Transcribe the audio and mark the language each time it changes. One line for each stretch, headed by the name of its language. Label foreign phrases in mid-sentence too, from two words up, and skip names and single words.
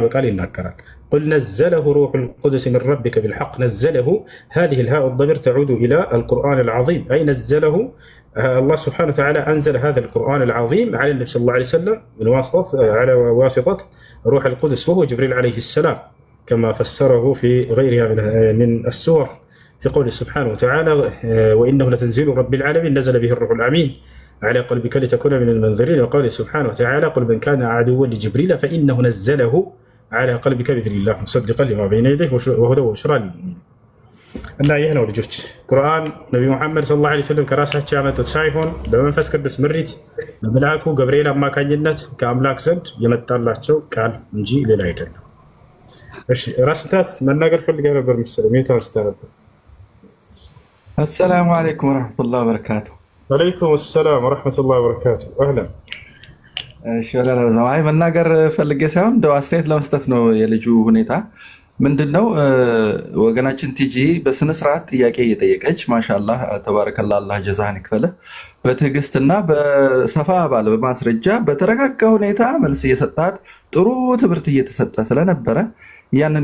Amharic: በቃል ይናገራል።
Arabic: قل نزله روح القدس من ربك بالحق نزله هذه الهاء ضمير تعود إلى القرآن العظيم أي نزله الله سبحانه وتعالى أنزل هذا القرآن العظيم على النبي صلى الله عليه وسلم على واسطة روح القدس وهو جبريل عليه السلام كما فسره في غيرها من السور في قوله سبحانه وتعالى وإنه لتنزيل رب العالمين نزل به الروح الأمين على قلبك لتكون من المنذرين وقوله سبحانه وتعالى قل من كان عدوا لجبريل فإنه نزله على قلبك بإذن الله مصدقا لما بين يديه وهدى وبشرى للمؤمنين
Amharic: እና ይህ ነው ልጆች ቁርአን ነቢዩ መሐመድ
Arabic: صلى الله عليه وسلم
Amharic: ከራሳቸው ያመጡት ሳይሆን በመንፈስ ቅዱስ ምሪት በመልአኩ ገብርኤል አማካኝነት ከአምላክ ዘንድ የመጣላቸው ቃል እንጂ ሌላ አይደለም። እሺ ራስ ምታት መናገር ፈልገህ ነበር መሰለኝ። ሜታ አንስተህ ነበር።
Arabic: السلام عليكم ورحمة الله وبركاته. وعليكم السلام ورحمة الله وبركاته. أهلا.
Amharic: አይ መናገር ፈልጌ ሳይሆን እንደው አስተያየት ለመስጠት ነው። የልጁ ሁኔታ ምንድነው? ወገናችን ቲጂ በስነ ስርዓት ጥያቄ እየጠየቀች
Arabic: ما شاء الله تبارك الله
Amharic: አላህ ጀዛህን ይክፈልህ፣ በትዕግስትና በሰፋ ባለ በማስረጃ በተረጋጋ ሁኔታ መልስ እየሰጣት ጥሩ ትምህርት እየተሰጠ ስለነበረ ያንን